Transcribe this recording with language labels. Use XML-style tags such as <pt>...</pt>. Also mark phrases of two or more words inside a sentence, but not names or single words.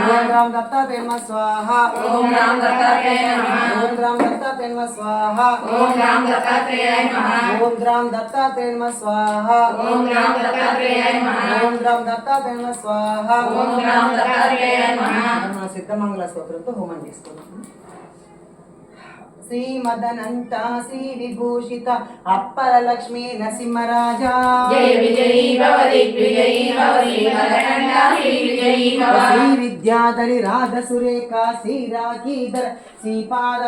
<sa>ओम राम दत्तात्रेय नमः स्वाहा ओम राम दत्तात्रेयाय नमः ओम राम दत्तात्रेय नमः स्वाहा ओम राम दत्तात्रेयाय नमः ओम राम दत्तात्रेय नमः स्वाहा ओम राम दत्तात्रेयाय नमः ओम राम दत्तात्रेय नमः स्वाहा ओम राम दत्तात्रेयाय नमः</sa> <te>మన సిద్ధమంగళ స్తోత్రంతో హోమం చేసుకుందాం. శ్రీమదనంత శ్రీ విభూషిత అప్పర లక్ష్మీ నరసింహరాజా జయ విజయీ భవ దిగ్విజయీ భవ శ్రీమదకండ శ్రీ విజయీ భవ శ్రీ విద్యాధరి రాధ సురేఖ శ్రీరాకీధర శ్రీపాదా</te>